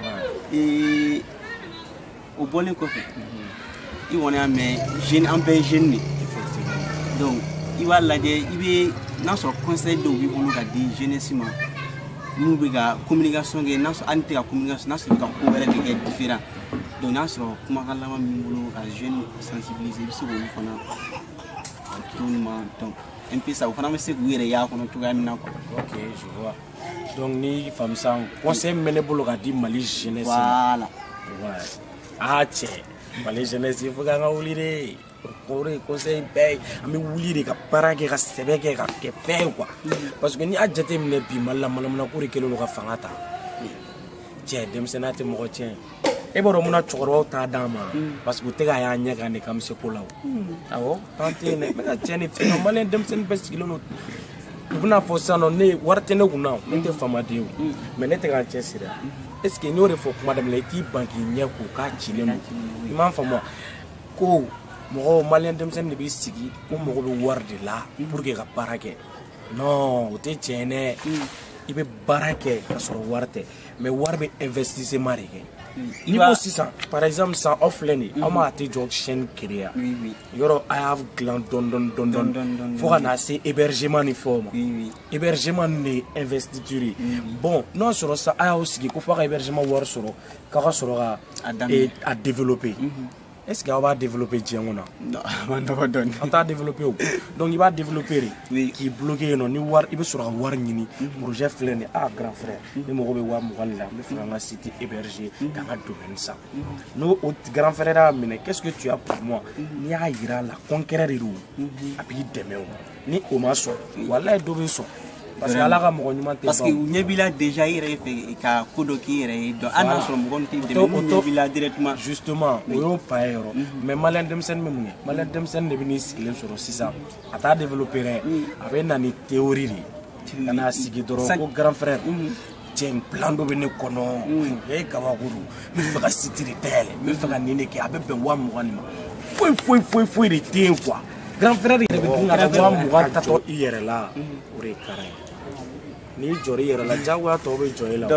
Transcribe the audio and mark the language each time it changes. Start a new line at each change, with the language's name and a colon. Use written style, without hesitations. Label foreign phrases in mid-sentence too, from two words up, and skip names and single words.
Bambara: o bɔlen kɔfɛ i kɔni y'a mɛn jeune an bɛɛ ye jeune de donc i b'a lajɛ i bɛ n'a sɔrɔ conseil dɔw b'i bolo ka di jeunesse ma n'u bɛ ka communication kɛ n'a sɔrɔ hali tɛ ka communication n'a sɔrɔ i ka ko wɛrɛ de kɛ différent donc n'a sɔrɔ kumakan laban min bolo ka jeune sensibiliser i bɛ se k'olu fana tourner ma
French: donc un peu ça
Bambara: o fana bɛ se k'u yɛrɛ y'a kɔnɔ cogoya min na quoi.
French: Ok, je vois.
Bambara: Donc ni faamu san conseil min bɛ ne bolo ka di Mali jeunesse
French: Voilà. Ouais.
Bambara: Ah cɛ Mali jeunesse
French: il faut
Bambara: k'an ka wuli de o de conseil bɛɛ an bɛ wuli de ka baara kɛ ka sɛbɛ kɛ ka kɛ fɛn quoi
French: parce que
Bambara: ni y'a jateminɛ bi Mali la manamanako de kɛlen don ka fanga ta cɛ denmisɛnninya tɛ mɔgɔ tiɲɛ e b'a dɔn mun na cɛkɔrɔbaw t'a d'an ma parce que u tɛ k'a y'an ɲɛ kan de k'an bɛ se ko la o awɔ an tɛ yen dɛ n bɛ ka tiɲɛ de f'i ɲɛna Maliyɛn denmisɛnnin bɛɛ sigilen don u bɛna fɔ sisan nɔ ne wari tɛ ne kun na ne tɛ faamaden o mais ne tɛ k'an cɛsiri
French: est ce que
Bambara: n y'o de fɔ kuma daminɛ la i t'i ban k'i ɲɛ ko k'a cilen don i m'a faamu ko mɔgɔw Maliyɛn denmisɛnnin de b'i sigi ko mɔgɔ bɛ wari de la
French: pour que
Bambara: ka baara kɛ non o tɛ tiɲɛ dɛ i bɛ baara kɛ ka sɔrɔ wari tɛ mais wari bɛ investissement de kɛ i ko sisan
French: par exemple
Bambara: sisan aw filɛ nin ye aw ma tɛ jɔ chaîne créer yɔrɔ a y'a dilan dɔɔni fo ka na se hébergement ni fɛnw ma hébergement nin de ye investiture ye bon n'o y'a sɔrɔ sisan a y'aw sigi ko fo a ka hébergement wari sɔrɔ k'a ka sɔrɔ ka a développer
French: est ce que
Bambara: aw b'a développer diɲɛ kɔnɔ Non, man dɔgɔ dɔɔni. an t'a développer o donc i b'a développer de k'i bloquer yen nɔ ni wari i bɛ sɔrɔ ka wari ɲini projet filɛ nin ye ah
French: grand frère
Bambara: ni mɔgɔ bɛ 20,000 la n bɛ fɛ ka n ka site héberger k'an ka domaine san n'o
French: grand frère
Bambara: y'a minɛ
French: qu'est ce que tu as pour moi
Bambara: n'i y'a yira a la concret de don a b'i dɛmɛ o ni o ma sɔn walayi dɔ bɛ sɔn parce que ala ka mɔgɔ ɲuman tɛ ban parce que u ɲɛ b'i la déjà i yɛrɛ ye fɛ ka ko dɔ k'i yɛrɛ ye donc hali n'a sɔrɔ mɔgɔ min t'i dɛmɛ n'u ɲɛ b'i la directement justement o y'o pa ye yɔrɔ mais Maliyɛn denmisɛnnin bɛ mun kɛ Maliyɛn denmisɛnnin de bɛ n'i sigilen sɔrɔ sisan a t'a développer dɛ a bɛ na ni théorie de ye ka n'a sigi dɔrɔn ko
French: grand frère
Bambara: cɛ plan dɔ bɛ ne kɔnɔ e kabako don n bɛ fɛ ka site de dayɛlɛ n bɛ fɛ ka nin de kɛ a bɛ bɛn 20,000 de ma foyi de tɛ yen quoi
French: grand frère
Bambara: yɛrɛ bɛ dun ka 20,000 tatɔ i yɛrɛ la o de ye kara ye n'i jɔr'i yɛrɛ la diyagoya tɔw bɛ jɔ i la